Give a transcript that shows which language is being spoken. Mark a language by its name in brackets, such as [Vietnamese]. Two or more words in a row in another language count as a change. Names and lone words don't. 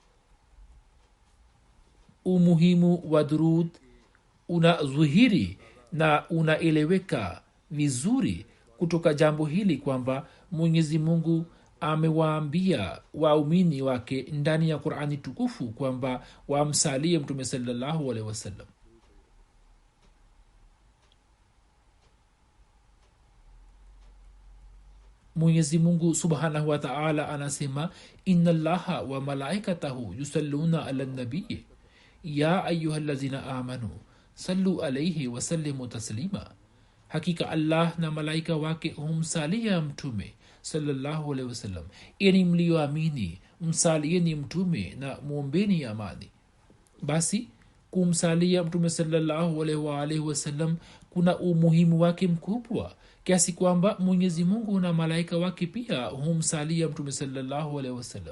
[Swahili] Umuhimu wa durud unadhihiri na unaeleweka vizuri kutoka jambo hili kwamba Mwenyezi Mungu amewaambia waumini wake ndani ya Qur'ani tukufu kwamba wamsalie Mtume [Arabic] صلى الله عليه وسلم. [Swahili] Mwenyezi Mungu [Arabic] سبحانه وتعالى anasema, إن الله وملائكته يصلون على النبي يا أيها الذين آمنوا صلوا عليه وسلموا تسليما, [Swahili] hakika Allah na malaika wake humsalia mtume [Arabic] صلى الله عليه وسلم, [Swahili] enyi mlioamini msalieni mtume na muombeni amani. Basi kumsalia mtume [Arabic] صلى الله عليه وسلم [Swahili] kuna umuhimu wake mkubwa kiasi kwamba Mwenyezi Mungu na malaika wake pia humsalia mtume [Arabic] صلى الله عليه وسلم.